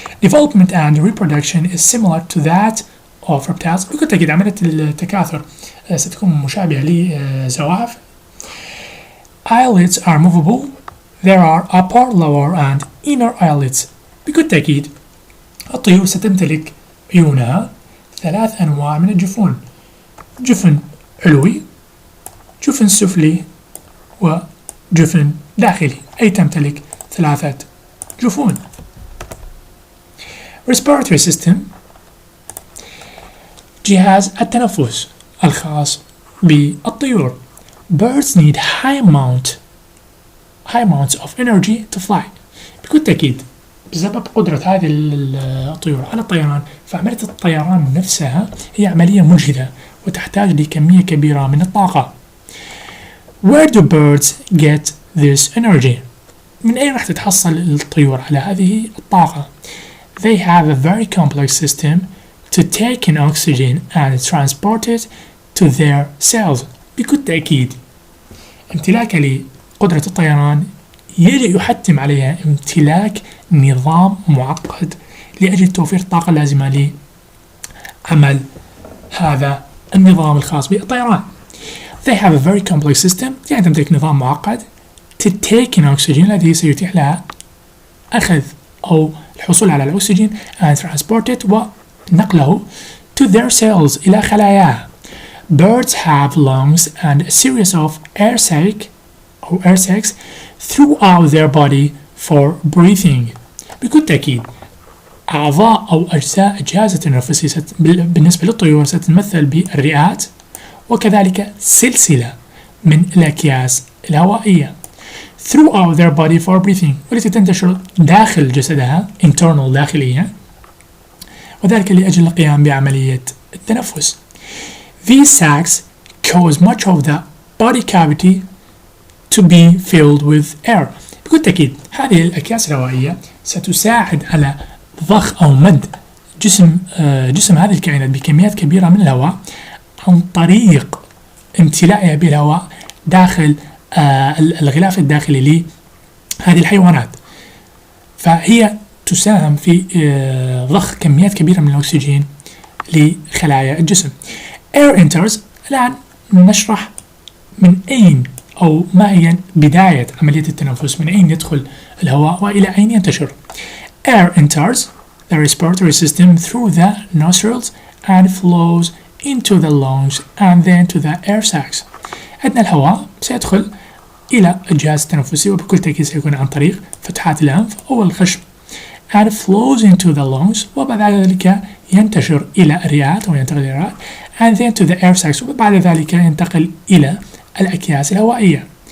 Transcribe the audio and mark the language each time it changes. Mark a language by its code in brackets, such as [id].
[en] Development and reproduction is similar to that of reptiles. [ar] بكل تأكيد عملية التكاثر ستكون مشابهة لزواحف. [en] Eyelids are movable. There are upper, lower and inner eyelids. [ar] بكل تأكيد الطيور ستمتلك عيونها 3 أنواع من الجفون: جفن علوي، جفن سفلي، وجفن داخلي، أي تمتلك 3 جفون. [en] Respiratory system، [ar] جهاز التنفس الخاص بالطيور. [en] Birds need high amounts of energy to fly. [ar] بكل تأكيد بسبب قدرة هذه الطيور على الطيران، فعملية الطيران نفسها هي عملية مجهدة وتحتاج لكمية كبيرة من الطاقة. [en] Where do birds get this energy؟ [ar] من أين راح تتحصل الطيور على هذه الطاقة؟ [en] They have a very complex system to take in oxygen and transport it to their cells. [ar] بكل تأكيد امتلاكها لقدرة الطيران يحتم عليها امتلاك نظام معقد لأجل توفير الطاقة اللازمة لعمل هذا النظام الخاص بالطيران. [en] They have a very complex system، [ar] يعني تمتلك نظام معقد [en] to take in oxygen [ar] الذي سيتيح لها أخذ أو الحصول على الأكسجين [en] and transport it [ar] ونقله [en] to their cells [ar] إلى خلاياها. [en] Birds have lungs and a series of air sacs throughout their body for breathing. [ar] بكل تأكيد أعضاء أو أجزاء الجهاز التنفسي بالنسبة للطيور ستتمثل بالرئات، وكذلك سلسلة من الأكياس الهوائية [en] throughout their body for breathing، [ar] والتي تنتشر داخل جسدها internal داخليا، وذلك لأجل القيام بعملية التنفس. [en] These sacs cause much of the body cavity to be filled with air. [ar] بكل تأكيد هذه الأكياس الهوائية ستساعد على ضخ أو مد جسم هذه الكائنات بكميات كبيرة من الهواء عن طريق امتلائها بالهواء داخل الغلاف الداخلي لهذه الحيوانات، فهي تساهم في ضخ كميات كبيرة من الأكسجين لخلايا الجسم. [en] Air enters. [ar] الآن نشرح من أين أو ما هي بداية عملية التنفس، من أين يدخل الهواء وإلى أين ينتشر. [en] Air enters the respiratory system through the nostrils and flows into the lungs and then to the air sacs. [ar] عندنا الهواء سيدخل إلى الجهاز التنفسي، وبكل تأكيد سيكون عن طريق فتحات الأنف أو الخشم [en] and flows into the lungs، [ar] وبعد ذلك ينتشر إلى الرئات أو ينتقل إلى الرئات [en] and then to the air sacs، [ar] وبعد ذلك ينتقل إلى الأكياس الهوائية.